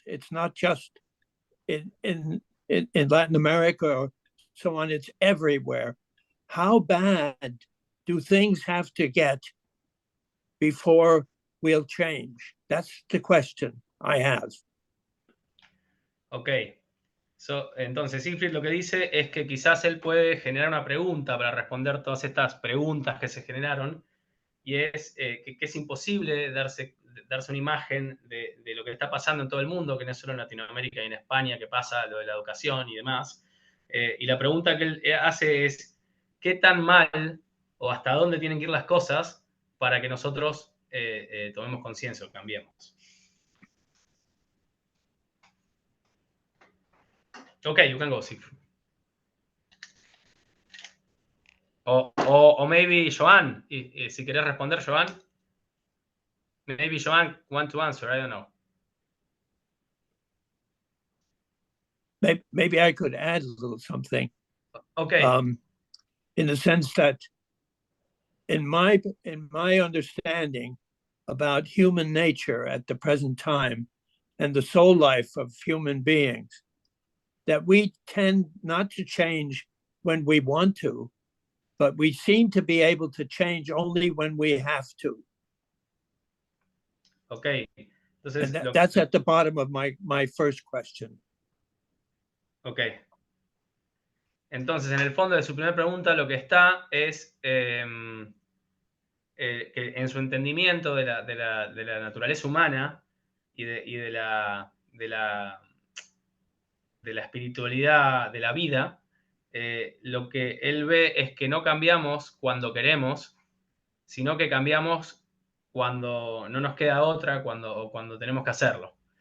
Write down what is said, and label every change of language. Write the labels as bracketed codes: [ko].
[en] It's not just in Latin America or so on. It's everywhere. How bad do things have to get before we'll change? That's the question I have. Ok. [es] Entonces, Siegfried lo que dice es que quizás él puede generar una pregunta para responder todas estas preguntas que se generaron, y es que es imposible darse una imagen de lo que está pasando en todo el mundo, que no es solo en Latinoamérica y en España que pasa lo de la educación y demás. Y la pregunta que él hace es, ¿qué tan mal o hasta dónde tienen que ir las cosas para que nosotros tomemos conciencia o cambiemos? [en] Okay, you can go, Siegfried. [es] O [en] maybe [es] Joan, si querés responder, Joan. [en] Maybe Joan want to answer, I don't know. Maybe I could add a little something. Okay. In the sense that in my understanding about human nature at the present time and the soul life of human beings, that we tend not to change when we want to, but we seem to be able to change only when we have to. [es] Okay. Entonces, [en] and that's at the bottom of my first question. Okay. [es] Entonces, en el fondo de su primera pregunta, lo que está es que en su entendimiento de la naturaleza humana y de la espiritualidad de la vida, lo que él ve es que no cambiamos cuando queremos, sino que cambiamos cuando no nos queda otra, cuando tenemos que hacerlo.